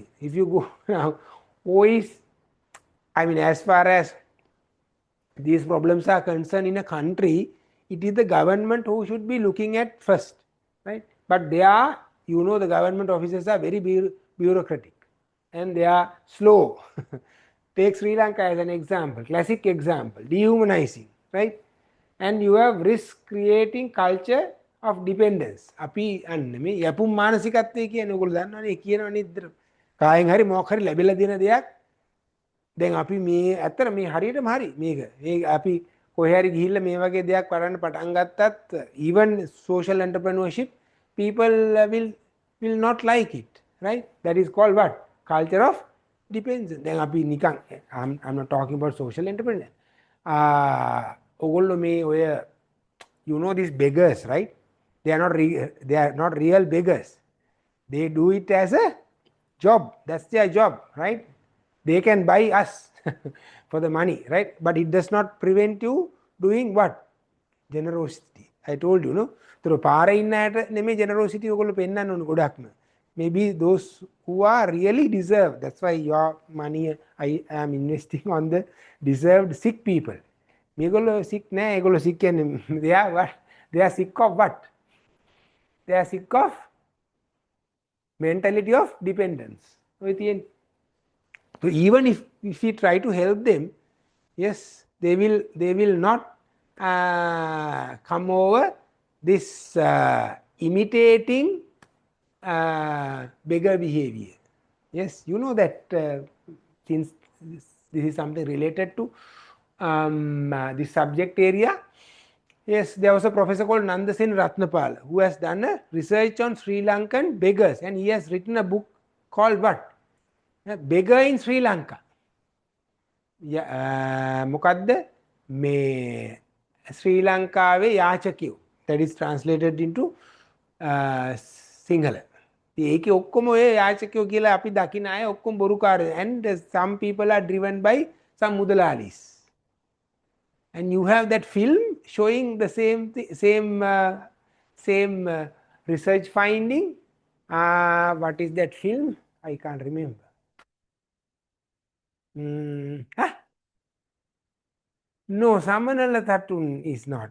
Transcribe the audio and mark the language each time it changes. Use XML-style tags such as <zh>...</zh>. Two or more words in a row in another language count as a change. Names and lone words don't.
<en>If you go now, always, I mean, as far as these problems are concerned in a country, it is the government who should be looking at first, right? But they are, you know, the government officers are very bureaucratic and they are slow. Take Sri Lanka as an example, classic example, dehumanizing, right? And you have risk creating culture of dependence.</en> <si>අපි අන්න මේ යපුම් මානසිකත්වය කියන්නේ ඔයගොල්ලෝ දන්නවනේ කියනවනේ ඉතින් කායෙන් හරි මොකක් හරි ලැබිලා දෙන දෙයක්. දැන් අපි මේ ඇත්තට මේ හරියටම හරි මේක. මේ අපි කොහේ හරි ගිහිල්ලා මේ වගේ දෙයක් කරන්න පටන් ගත්තත්</si> <en>even social entrepreneurship people will not like it, right? That is called what? Culture of dependence.</en> <si>දැන් අපි නිකන්</si> <en>I'm not talking about social entrepreneur.</en> <si>ඔයගොල්ලෝ මේ ඔය</si> <en>you know these beggars, right? They are not real beggars. They do it as a job. That's their job, right? They can buy us for the money, right? But it does not prevent you doing what? Generosity. I told you, no? So පාරේ ඉන්න අයට නෙමෙයි generosity ඔයගොල්ලෝ පෙන්නන්න ඕන ගොඩක්ම. Maybe those who are really deserved. That's why your money I am investing on the deserved sick people. මේගොල්ලෝ sick</en> <si>නෑ. ඒගොල්ලෝ</si> <en>sick කියන්නේ they are what? They are sick of what? They are sick of mentality of dependence. So even if we try to help them, yes, they will not come over this imitating beggar behavior. Yes, you know that since this is something related to this subject area. Yes, there was a professor called Nandasen Ratnapala who has done a research on Sri Lankan beggars, and he has written a book called what?</en> <si>Beggar in Sri Lanka. මොකද්ද මේ ශ්‍රී ලංකාවේ යාචකයෝ,</si> <en>that is translated into සිංහල.</en> <si>ඒකේ ඔක්කොම ඔය යාචකයෝ කියලා අපි දකින අය ඔක්කොම බොරුකාරයෝ,</si> <en>and some people are driven by some mudalalis. And you have that film showing the same research finding. What is that film? I can't remember. No, Samanala Thatun is not.</en>